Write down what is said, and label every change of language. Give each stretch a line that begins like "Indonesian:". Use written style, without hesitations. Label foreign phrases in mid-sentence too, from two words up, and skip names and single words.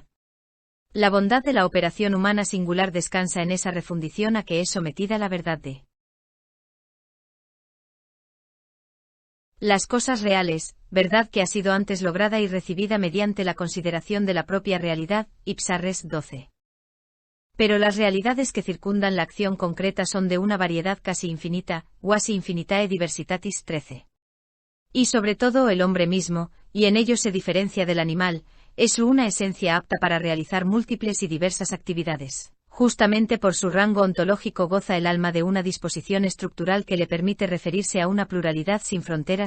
Spanish: La bondad de la operación humana singular descansa en esa refundición a que es sometida la verdad de las cosas reales, verdad que ha sido antes lograda y recibida mediante la consideración de la propia realidad.
Latin: Ipsa res. 12.
Spanish: Pero las realidades que circundan la acción concreta son de una variedad casi infinita,
Latin: quasi infinitae diversitatis.
Spanish: 13. Y sobre todo el hombre mismo, y en ello se diferencia del animal, es una esencia apta para realizar múltiples y diversas actividades. Justamente por su rango ontológico goza el alma de una disposición estructural que le permite referirse a una pluralidad sin fronteras.